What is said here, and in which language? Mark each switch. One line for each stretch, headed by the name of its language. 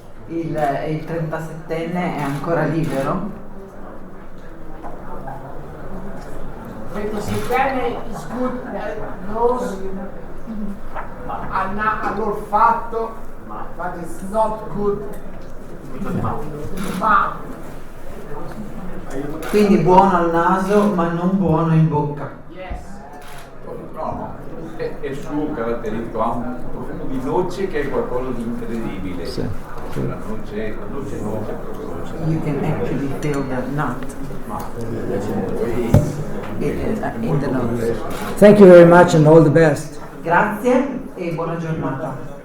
Italian: Il 37enne è ancora libero?
English: 27 is good nose,
Italian: all'olfatto,
English: but it's not good.
Italian: Ma Quindi buono al naso ma non buono in bocca.
English: yes.
Italian: No, è suo caratteristico, ha un profumo di noce che è qualcosa di incredibile. Sì. La noce proprio.
English: You can actually feel the nut in the nose. Thank you very much and all the best.
Italian: Grazie e buona giornata.